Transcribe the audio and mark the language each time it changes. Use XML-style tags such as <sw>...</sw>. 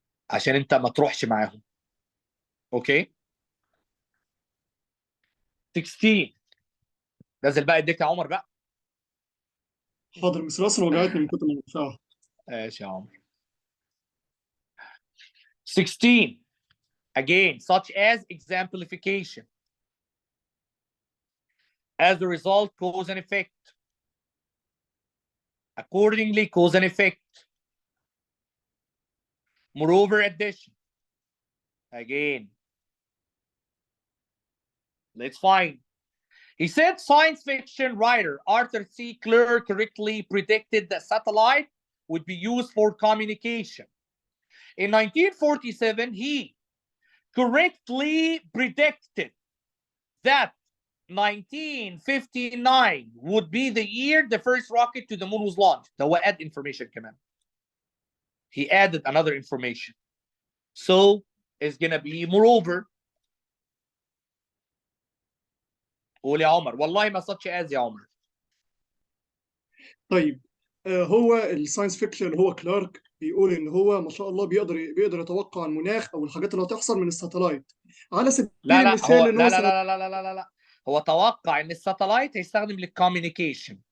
<ar>عشان انت ما تروحش معاهم. اوكي. 16. نزل بقى ايديك يا عمر بقى. حاضر مستر، أصلا وجعتني من كتر ما بدفعها. ماشي يا عمر. 16.</ar> <en>Again, such as exemplification. As a result, cause and effect. Accordingly, cause and effect. Moreover, addition. Again. Let's find. He said science fiction writer Arthur C. Clarke correctly predicted that satellite would be used for communication. In 1947, he correctly predicted that 1959 would be the year the first rocket to the moon was launched.</en> <ar>ده هو</ar> <en>add information</en> <ar>كمان.</ar> <en>He added another information. So it's gonna be moreover.</en> <ar>قول يا عمر. والله ما such as يا عمر. طيب هو الساينس فيكشن اللي هو كلارك بيقول ان هو ما شاء الله بيقدر يتوقع المناخ او الحاجات اللي هتحصل من الساتلايت على سبيل لا المثال هو ان لا هو لا لا لا لا لا لا لا هو توقع ان الساتلايت هيستخدم للكوميونيكيشن.</ar>